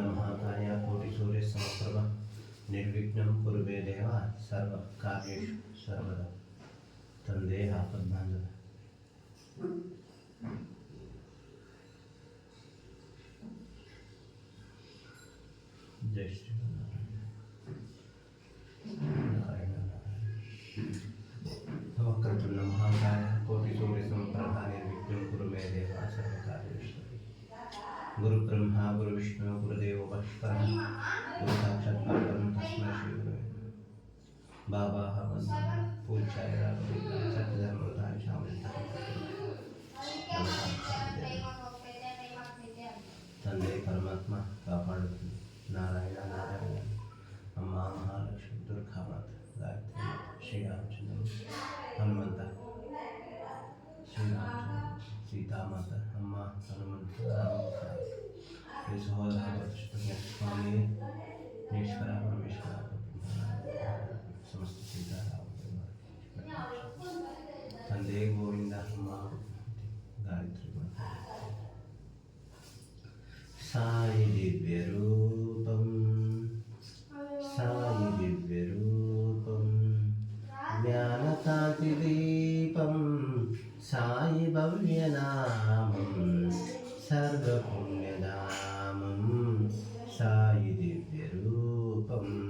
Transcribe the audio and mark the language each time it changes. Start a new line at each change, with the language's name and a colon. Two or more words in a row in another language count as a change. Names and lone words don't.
Sanskrit: మహాకాయ కోటి సూర్య సమప్రభ నిర్విఘ్నం కురువే దేవ సర్వ కార్యేషు సర్వదా
Kannada: ತಂದೆ ಆಪದ್ಬಾಂಧವ. ಜೈ ಶ್ರೀ ನಾರಾಯಣ.
Sanskrit: ವಕ್ರತುಂಡ ಮಹಾಕಾಯ ಕೋಟಿ ಸೂರ್ಯ ಸಮಪ್ರಭ ನಿರ್ವಿಘ್ನಂ ಕುರು ಮೇ ದೇವ ಸರ್ವಕಾರ್ಯೇಷು. ಗುರು ಬ್ರಹ್ಮ ಗುರು ವಿಷ್ಣು ಗುರುದೇವೋ ಮಹೇಶ್ವರಃ ಗುರು ಸಾಕ್ಷಾತ್ ಪರಬ್ರಹ್ಮ ತಸ್ಮೈ ಶ್ರೀ ಗುರವೇ ನಮಃ. ಬಾಬಾ पूज्याय राघवेन्द्राय सत्यधर्मरताय शामलिताय
Kannada: ತಂದೆ ಪರಮಾತ್ಮ ಕಾಪಾಡುತ್ತೀನಿ. ನಾರಾಯಣ ನಾರಾಯಣ. ಅಮ್ಮ ಮಹಾಲಕ್ಷ್ಮಿ, ದುರ್ಗಾ ಮಾತ, ಗಾಯತ್ರಿ ಮಾತ, ಶ್ರೀರಾಮಚಂದ್ರ, ಹನುಮಂತ, ಶ್ರೀರಾಮಚಂದ್ರ, ಸೀತಾಮಾತ, ಅಮ್ಮ ಹನುಮಂತ, ಈ ಸಹೋದರ ಸ್ವಾಮಿ ಈಶ್ವರ ಪರಮೇಶ್ವರ ಸಮಸ್ತ ಸೀತಾರಾಮ ತಂದೆ ಗೋವಿಂದ, ಅಮ್ಮ ಗಾಯತ್ರಿ ಮಾತ.
Telugu: సాయి దివ్య రూపం, సాయి దివ్య రూపం, జ్ఞానకాంతి దీపం, సాయి భవ్య నామం, సర్వపుణ్యధామం, సాయి దివ్య రూపం.